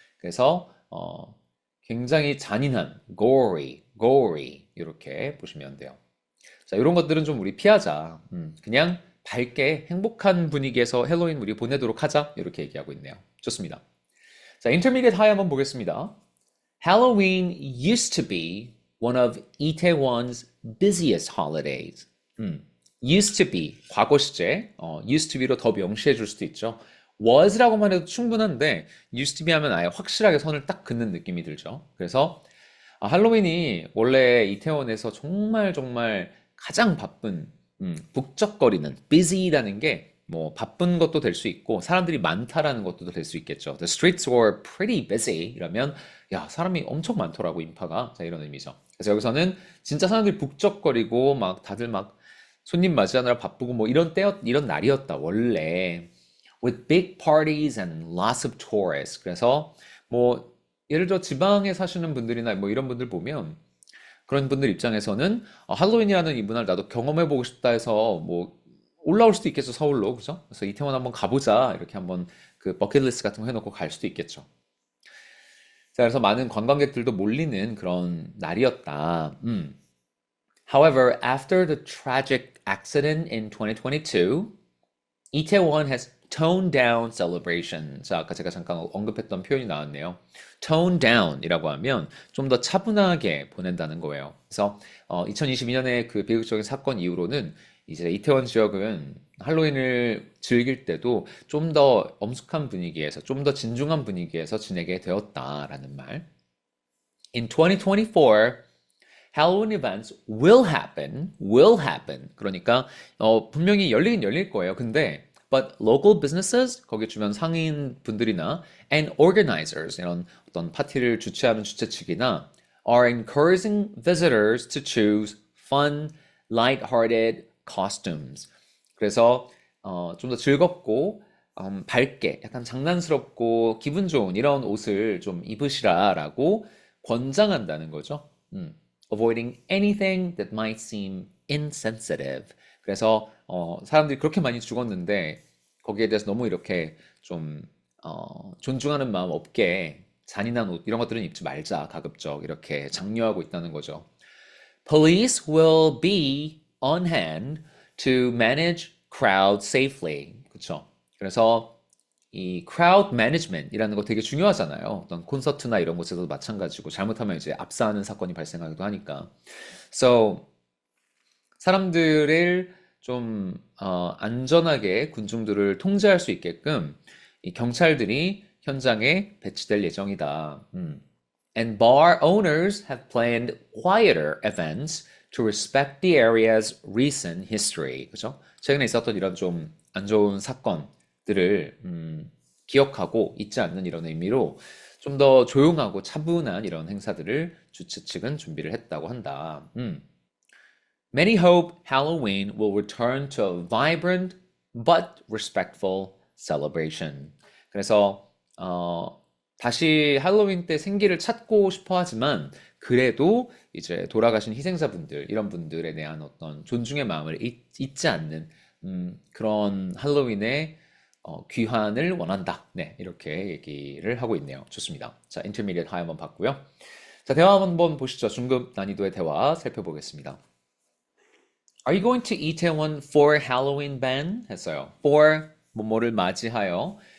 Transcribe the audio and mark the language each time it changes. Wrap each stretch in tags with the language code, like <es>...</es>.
<ko>그래서 굉장히 잔인한 gory 이렇게 보시면 돼요. 자, 이런 것들은 좀 우리 피하자. 그냥 밝게 행복한 분위기에서 헬로윈 우리 보내도록 하자. 이렇게 얘기하고 있네요. 좋습니다. 자, intermediate high 한번 보겠습니다.</ko> <en>Halloween used to be one of Itaewon's busiest holidays.</en> <ko>used to be, 과거 시제, used to be로 더 명시해 줄 수도 있죠. was라고만 해도 충분한데 used to be 하면 아예 확실하게 선을 딱 긋는 느낌이 들죠. 그래서 할로윈이 원래 이태원에서 정말 정말 가장 바쁜 북적거리는 busy라는 게 뭐 바쁜 것도 될 수 있고 사람들이 많다라는 것도 될 수 있겠죠.</ko> <en>The streets were pretty busy</en> <ko>이러면 야 사람이 엄청 많더라고 인파가 자 이런 의미죠. 그래서 여기서는 진짜 사람들이 북적거리고 막 다들 막 손님 맞이하느라 바쁘고 뭐 이런 날이었다 원래</ko> <en>with big parties and lots of tourists.</en> <ko>그래서 뭐 예를 들어 지방에 사시는 분들이나 뭐 이런 분들 보면 그런 분들 입장에서는 할로윈이라는 이 문화를 나도 경험해보고 싶다 해서 뭐 올라올 수도 있겠죠 서울로 그죠? 그래서 이태원 한번 가보자 이렇게 한번 그 버킷리스트 같은 거 해놓고 갈 수도 있겠죠. 자 그래서 많은 관광객들도 몰리는 그런 날이었다.</ko> <en>However, after the tragic accident in 2022, Itaewon has toned down celebration.</en> <ko>자, 아까 제가 잠깐 언급했던 표현이 나왔네요. tone down이라고 하면 좀 더 차분하게 보낸다는 거예요. 그래서 2022년에 그 비극적인 사건 이후로는 이제 이태원 지역은 할로윈을 즐길 때도 좀 더 엄숙한 분위기에서 좀 더 진중한 분위기에서 지내게 되었다라는 말.</ko> <en>In 2024, Halloween events will happen.</en> <ko>그러니까 분명히 열리긴 열릴 거예요. 근데</ko> <en>but local businesses</en> <ko>거기 주변 상인 분들이나</ko> <en>and organizers</en> <ko>이런 어떤 파티를 주최하는 주최 측이나</ko> <en>are encouraging visitors to choose fun, light-hearted costumes.</en> <ko>그래서 좀 더 즐겁고 밝게 약간 장난스럽고 기분 좋은 이런 옷을 좀 입으시라라고 권장한다는 거죠.</ko> <en>Avoiding anything that might seem insensitive.</en> <ko>그래서 사람들이 그렇게 많이 죽었는데 거기에 대해서 너무 이렇게 좀 존중하는 마음 없게 잔인한 옷 이런 것들은 입지 말자 가급적 이렇게 장려하고 있다는 거죠.</ko> <en>Police will be on hand to manage crowd safely.</en> <ko>그렇죠? 그래서 이 crowd management이라는 거 되게 중요하잖아요. 어떤 콘서트나 이런 곳에서도 마찬가지고 잘못하면 이제 압사하는 사건이 발생하기도 하니까. So 사람들을 좀 안전하게 군중들을 통제할 수 있게끔 이 경찰들이 현장에 배치될 예정이다.</ko> <en>And bar owners have planned quieter events to respect the area's recent history.</en> <ko>그죠? 최근에 있었던 이런 좀 안 좋은 사건들을 기억하고 잊지 않는 이런 의미로 좀 더 조용하고 차분한 이런 행사들을 주최 측은 준비를 했다고 한다.</ko> <en>Many hope Halloween will return to a vibrant but respectful celebration.</en> <ko>그래서 다시 할로윈 때 생기를 찾고 싶어 하지만 그래도 이제 돌아가신 희생자분들 이런 분들에 대한 어떤 존중의 마음을 잊지 않는 그런 할로윈의 귀환을 원한다. 네, 이렇게 얘기를 하고 있네요. 좋습니다. 자, intermediate high 한번 봤고요. 자, 대화 한번 보시죠. 중급 난이도의 대화 살펴보겠습니다.</ko> <en>Are you going to Itaewon for Halloween, Ben?</en> <ko>했어요. For 뭐뭐를 맞이하여.</ko>